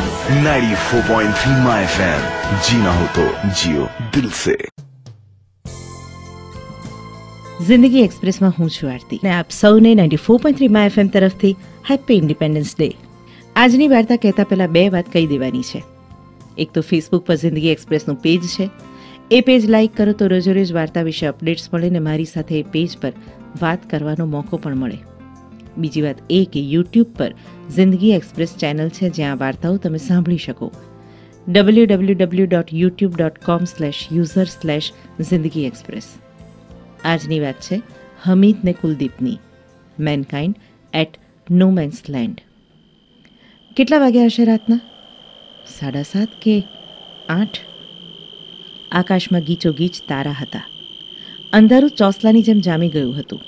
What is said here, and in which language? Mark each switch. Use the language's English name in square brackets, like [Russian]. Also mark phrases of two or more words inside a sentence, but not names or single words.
[Hindi] 94.3 माय एफएम, जीना हो तो जियो दिल से। [Gujarati] જિંદગી એક્સપ્રેસમાં હું છું આરતી અને આપ સૌને 94.3 માય એફએમ તરફથી [English] Happy Independence Day. [Gujarati] આજની વાર્તા કહેતા પહેલા બે વાત કહી દેવાની છે. એક તો ફેસબુક પર જિંદગી એક્સપ્રેસનું પેજ છે, એ [English] page like [Gujarati] કરો તો રોજેરોજ વાર્તા વિશે અપડેટ્સ મળે ને મારી સાથે એ પેજ પર વાત કરવાનો મોકો પણ મળે. બીજી વાત એ કે યુટ્યુબ પર જિંદગી એક્સપ્રેસ ચેનલ છે જ્યાં વાર્તાઓ તમે સાંભળી શકો. [English] www.youtube.com/user/zindagi express. [Gujarati] આજની વાત છે હમીદ ને કુલદીપની, મેનકાઇન્ડ એટ નો મેન્સ લેન્ડ. કેટલા વાગ્યા હશે રાતના? 7:30 કે 8? આકાશમાં ગીચોગીચ તારા હતા. અંધારું ચોસલાની જેમ જામી ગયું હતું.